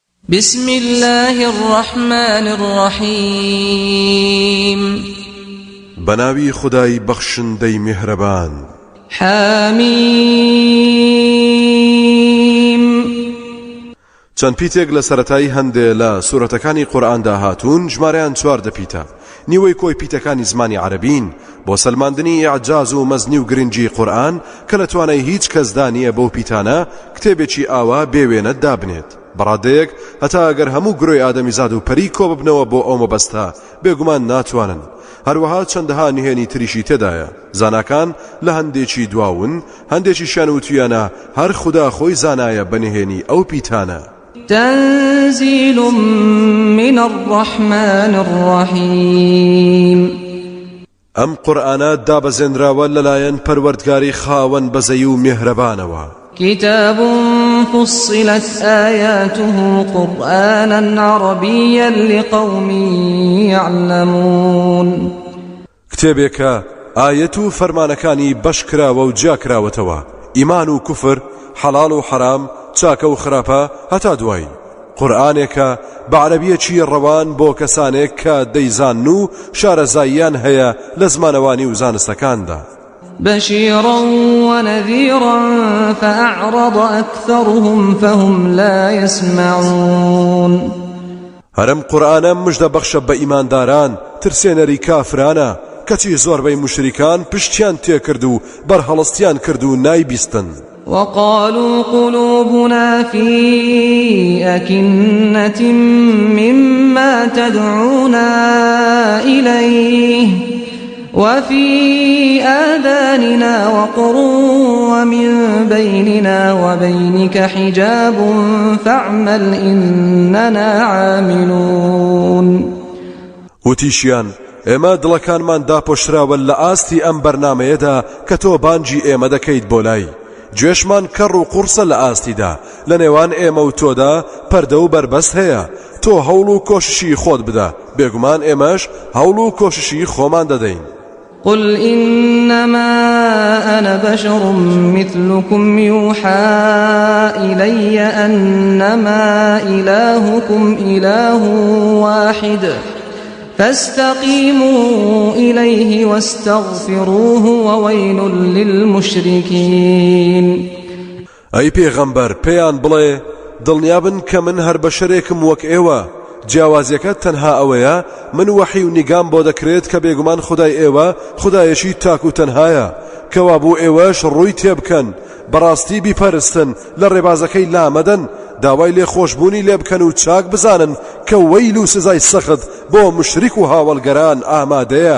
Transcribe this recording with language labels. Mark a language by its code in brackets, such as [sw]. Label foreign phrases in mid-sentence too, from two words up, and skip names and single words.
[ar] بسم الله الرحمن الرحيم [ckb] بناوي خداي بخشندي مهربان [ar] حميم [ckb] چەند پیتێک لە سەرەتایی هەندێ لە سوورەتەکانی قورئاندا هاتوون ژمارەیان 14 پیتە نیوەی کۆی پیتەکانی زمانی عەرەبین بۆ سەلماندنی ئیعجاز و مەزنی و گرنگی قورئان کە لە توانای هیچ کەسدا نییە بەو پیتانە کتێبێکی ئاوا بێوێنە دابنێت بەڕادەیەک هەتا ئەگەر هەموو گرۆی ئادەمیزاد و پەری کۆ ببنەوە بۆ ئەو مەبەستە بێگومان ناتوانن هەروەها چەندەها نهێنی تریشی تێدایە زاناکان لە هەندێکی دواون هەندێکیشیان وتویانە هەر خوددا خۆی زانایە بەنهێنی ئەو پیتانە [ar] تنزيل من الرحمن الرحيم [ckb] ئەم قورئانە دابەزێنراوە لەلایەن پەروەردگاری خاوەن بەزەی و میهرەبانەوە [ar] كتاب فصلت آياته قرآنا عربيا لقوم يعلمون [ckb] کتێبێکە ئایەت و فەرمانەکانی بەشکراوە و جیاکراوەتەوە ئیمان و کوفر حەڵاڵ و حەرام چاکە و خراپە هەتا دوایی قورئانێکە بە عەرەبیەکی ڕەوان بۆ کەسانێک کە دەیزان و شارەزاییان هەیە لە زمانەوانی و زانستەکاندا [ar] بشيرا ونذيرا فأعرض أكثرهم فهم لا يسمعون [ckb] هەرم قورئانە مژدە بەخشە بە ئیمانداران ترسێنەری کافرانە کەچی زۆربەی مشریکان پشتیان تێکرد و بەرهەڵستیان کرد و نایبیستن [ar] وقالوا قلوبنا في أكنة مما تدعونا إليه وفي آذاننا وقر ومن بيننا وبينك حجاب فاعمل إننا عاملون [ckb] وتیشیان ئێمە دڵەکانمان داپۆشراوە لە ئاستی ئەم بەرنامەیەدا کە تۆ بانگی ئێمە دەکەیت بۆ لای گوێشمان کەڕ و قورسە لە ئاستیدا لە نێوان ئێمە و تۆدا پەردە و بربەست هەیە تۆ هەوڵ و کۆششی خۆت بدە بێگومان ئێمەش هەوڵ و کۆششی خۆمان دەدەین [ar] قل إنما أنا بشر مثلكم يوحى إلي أنما إلهكم إله واحد فاستقيموا إليه واستغفروه وويل للمشركين [ckb] أي پیغمبر پیان بڵێ دڵنیابن کە من هەر بەشەرێکم وەک ئێوە جیاوازیەکە تەنها ئەوەیە من وەحی و نیگام بۆ دەکرێت کە بێگومان خودای ئێوە خودایەکی تاک و تەنهایە کەوا بوو ئێوەش ڕووی تێبکەن بەڕاستی بیپەرستن لە ڕێبازەکەی لامەدەن داوای لێ خۆشبوونی لێ بکەن و چاک بزانن کە وەیل و سزای سەخت بۆ مشریک و هاوڵگەران ئامادەیە